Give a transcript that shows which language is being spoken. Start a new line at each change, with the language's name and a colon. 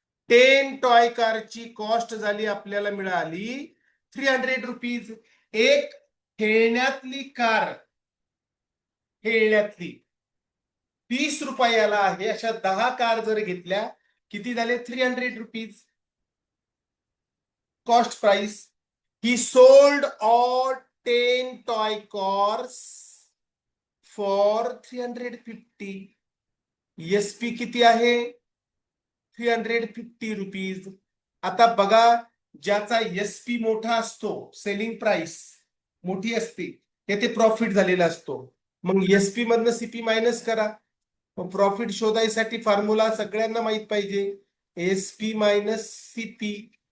Marathi: 10 toy कारची cost झाली, आपल्याला मिळाली 300 रुपीज. एक खेळण्यातली कार, खेळण्यातली 30 रुपयाला आहे. अशा 10 कार जर घेतल्या, किती झाले? 300 rupees cost price.
English: He sold all 10 toy cars for 350.
Marathi: SP किती आहे? 350 रुपीज. आता बघा, ज्याचा एसपी मोठा असतो, सेलिंग प्राइस मोठी असते, तेथे प्रॉफिट झालेला असतो. मग एसपी मधनं सीपी मायनस करा. प्रॉफिट शोधायसाठी फॉर्म्युला सगळ्यांना माहित पाहिजे, एसपी मायनस सीपी.